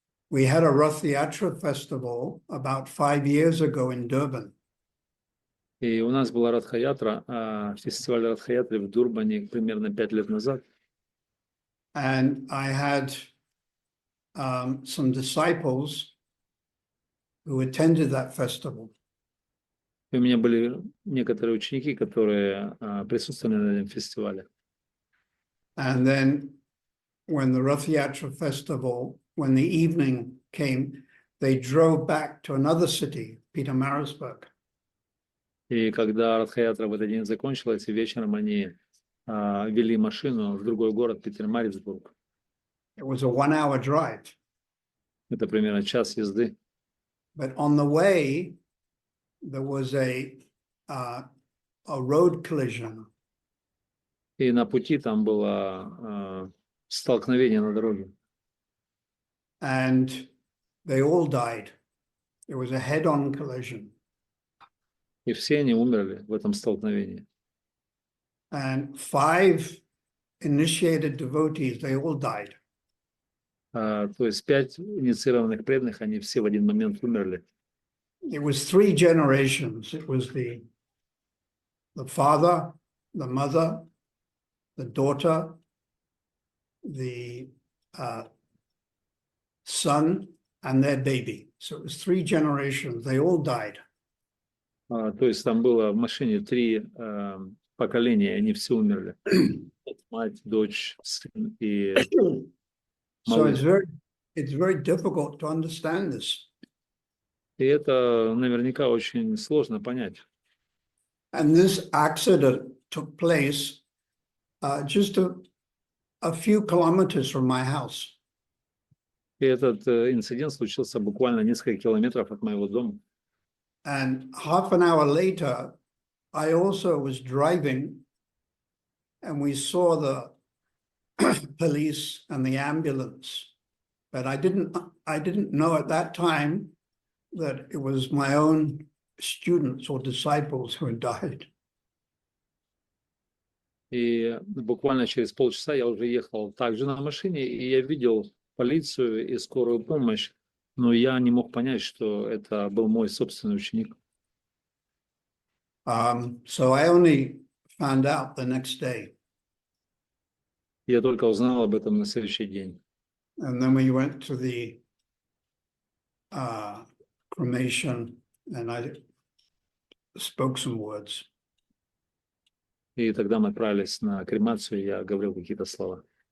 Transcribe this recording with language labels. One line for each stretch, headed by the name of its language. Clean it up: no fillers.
English: We had a Rath Yatra festival about 5 years ago in Durban.
Russian: И у нас была Радха-ятра, фестиваль Радха-ятры в Дурбане примерно 5 лет назад.
English: And I had some disciples who attended that festival.
Russian: И у меня были некоторые ученики, которые присутствовали на этом фестивале.
English: And then when the Rath Yatra festival, when the evening came, they drove back to another city, Pietermaritzburg.
Russian: И когда Радха-ятра в этот день закончилась, и вечером они вели машину в другой город, Петермарицбург.
English: It was a 1-hour drive.
Russian: Это примерно час езды.
English: But on the way, there was a road collision.
Russian: И на пути там было столкновение на дороге.
English: And they all died. It was a head-on collision.
Russian: И все они умерли в этом столкновении.
English: And 5 initiated devotees, they all died.
Russian: То есть 5 инициированных преданных, они все в один момент умерли.
English: It was 3 generations. It was the father, the mother, the daughter, the son, and their baby. So it was 3 generations. They all died.
Russian: То есть там было в машине 3 поколения, они все умерли. Мать, дочь, сын и
English: So
Russian: малыш.
English: it's very difficult to understand this.
Russian: И это наверняка очень сложно понять.
English: And this accident took place just a few kilometers from my house.
Russian: И этот инцидент случился буквально несколько километров от моего дома.
English: And half an hour later, I also was driving, and we saw the police and the ambulance. But I didn't know at that time that it was my own students or disciples who had died.
Russian: И буквально через полчаса я уже ехал также на машине, и я видел полицию и скорую помощь, но я не мог понять, что это был мой собственный ученик.
English: So I only found out the next day.
Russian: Я только узнал об этом на следующий день.
English: And then we went to the cremation, and I spoke some words.
Russian: И тогда мы отправились на кремацию, и я говорил какие-то слова.